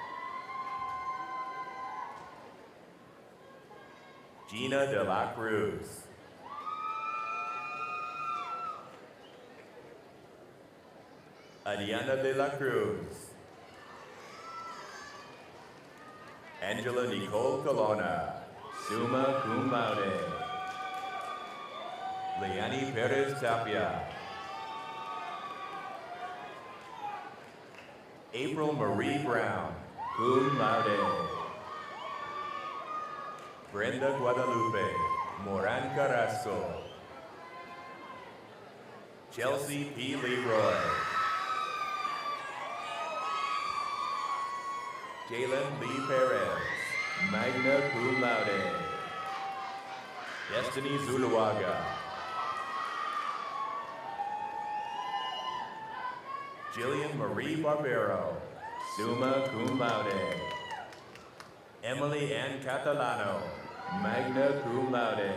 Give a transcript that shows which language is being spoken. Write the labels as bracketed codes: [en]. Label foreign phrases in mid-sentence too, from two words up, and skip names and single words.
[en] Gina de la Cruz. Adiana de la Cruz. Angela Nicole Colonna, [la] summa cum laude. [en] Leanne Perez Tapia. April Marie Brown, [la] cum laude. [en] Brenda Guadalupe, Moran Carrasco. Chelsea P. Leroy. Jalen Lee Perez, [la] magna cum laude. [en] Destiny Zuluaga. Jillian Marie Barbero, [la] summa cum laude. [en] Emily Ann Catalano, [la] magna cum laude.